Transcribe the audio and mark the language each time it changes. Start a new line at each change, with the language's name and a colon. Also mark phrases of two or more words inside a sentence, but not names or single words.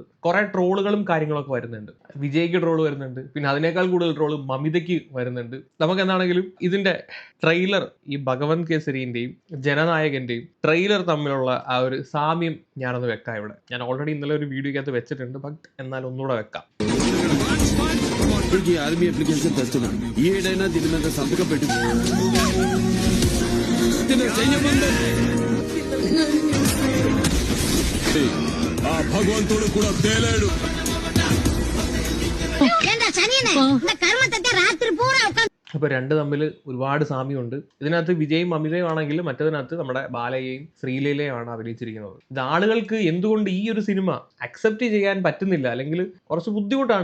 Malayalam: കുറെ ട്രോളുകളും കാര്യങ്ങളൊക്കെ വരുന്നുണ്ട്. വിജയ്ക്ക് ട്രോൾ വരുന്നുണ്ട്, പിന്നെ അതിനേക്കാൾ കൂടുതൽ ട്രോള് മമിതയ്ക്ക് വരുന്നുണ്ട്. നമുക്ക് എന്താണെങ്കിലും ഇതിന്റെ ട്രെയിലർ, ഈ ഭഗവൻ കേസരിന്റെയും ജനനായകന്റെയും ട്രെയിലർ തമ്മിലുള്ള ആ ഒരു സാമ്യം ഞാനൊന്ന് വെക്കാം ഇവിടെ. ഞാൻ ഓൾറെഡി ഇന്നലെ ഒരു വീഡിയോക്കകത്ത് വെച്ചിട്ടുണ്ട്, ബട്ട് എന്നാൽ ഒന്നുകൂടെ വെക്കാം.
Telugu: ఆర్మీ అప్లికేషన్ తెస్తున్నాను. ఏడైనా దీని మీద సంతకం పెట్టి ఆ భగవంతుడు కూడా తేలేడు.
Malayalam: അപ്പൊ രണ്ട് തമ്മിൽ ഒരുപാട് സാമ്യമുണ്ട്. ഇതിനകത്ത് വിജയും അമിതയും ആണെങ്കിൽ മറ്റതിനകത്ത് നമ്മുടെ ബാലയെയും ശ്രീലീലയുമാണ് അഭിനയിച്ചിരിക്കുന്നത്. ഇത് ആളുകൾക്ക് എന്തുകൊണ്ട് ഈ ഒരു സിനിമ അക്സെപ്റ്റ് ചെയ്യാൻ പറ്റുന്നില്ല, അല്ലെങ്കിൽ കുറച്ച് ബുദ്ധിമുട്ടാണ്.